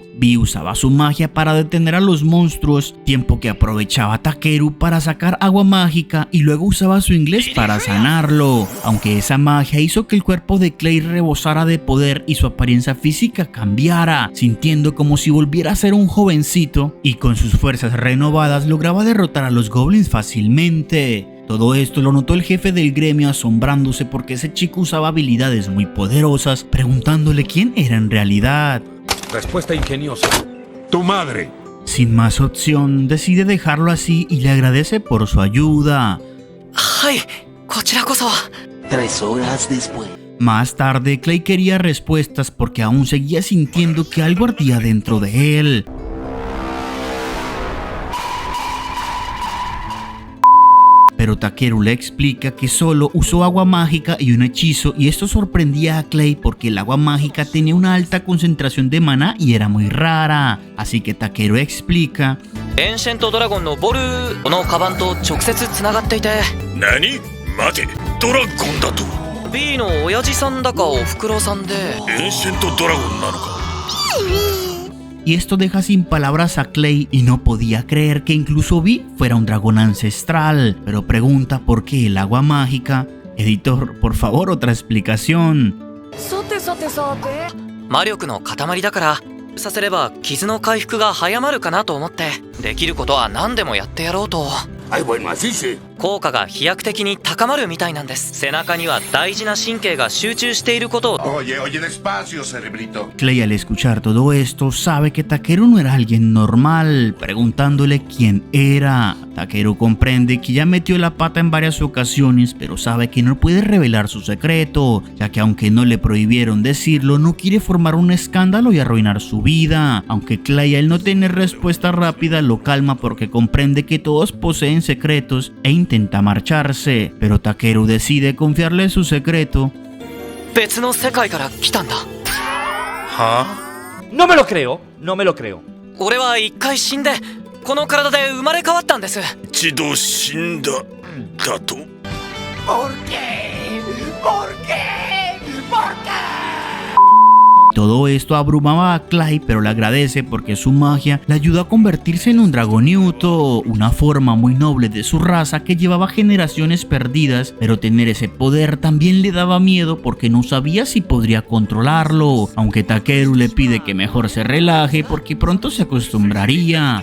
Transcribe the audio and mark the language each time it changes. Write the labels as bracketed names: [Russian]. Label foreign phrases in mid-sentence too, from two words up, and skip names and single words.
[Spanish] Vi usaba su magia para detener a los monstruos, tiempo que aprovechaba Takeru para sacar agua mágica y luego usaba su inglés para sanarlo, aunque esa magia hizo que el cuerpo de Clay rebosara de poder y su apariencia física cambiara, sintiendo como si volviera a ser un jovencito, y con sus fuerzas renovadas lograba derrotar a los goblins fácilmente. Todo esto lo notó el jefe del gremio asombrándose porque ese chico usaba habilidades muy poderosas, preguntándole quién era en realidad. Respuesta ingeniosa. Tu madre. Sin más opción, decide dejarlo así y le agradece por su ayuda. [Japanese] はい、こちらこそ。 [Spanish] 3 horas después. Más tarde, Clay quería respuestas porque aún seguía sintiendo que algo ardía dentro de él. Pero Takeru le explica que solo usó agua mágica y un hechizo, y esto sorprendía a Clay porque el agua mágica tenía una alta concentración de maná y era muy rara. Así que Takeru explica: [Japanese] エンシェントドラゴンのボルこのカバンと直接つながっていて。何？待て、ドラゴンだと。 B の親父さんだかおふくろさんで。エンシェントドラゴンなのか。 [Spanish] Y esto deja sin palabras a Clay y no podía creer que incluso Vi fuera un dragón ancestral, pero pregunta por qué el agua mágica. Editor, por favor, otra explicación. [Japanese] 魔力の塊だからさせれば傷の回復が早まるかなと思ってできることは何でもやってやろうと。 [Spanish] Ay, bueno, así sí. [Japanese] 効果が飛躍的に高まるみたいなんです。背中には大事な神経が集中していることを。 [Spanish] Oye, despacio, cerebrito. Clay, al escuchar todo esto, sabe que Takeru no era alguien normal, preguntándole quién era. Takeru comprende que ya metió la pata en varias ocasiones, pero sabe que no puede revelar su secreto, ya que aunque no le prohibieron decirlo, no quiere formar un escándalo y arruinar su vida. Aunque Clay, al no tener respuesta rápida, lo calma porque comprende que todos poseen secretos e intenta marcharse, pero Takeru decide confiarle su secreto. [Japanese] 別の世界から来たんだ。 [Spanish] No me lo creo, no me lo creo. [Japanese] 俺は一回死んでこの体で生まれ変わったんです。一度死んだだと。 [Spanish] ¿Por qué? ¿Por qué? ¿Por qué? Todo esto abrumaba a Clay, pero le agradece porque su magia le ayudó a convertirse en un Dragoniuto, una forma muy noble de su raza que llevaba generaciones perdidas, pero tener ese poder también le daba miedo porque no sabía si podría controlarlo, aunque Takeru le pide que mejor se relaje porque pronto se acostumbraría.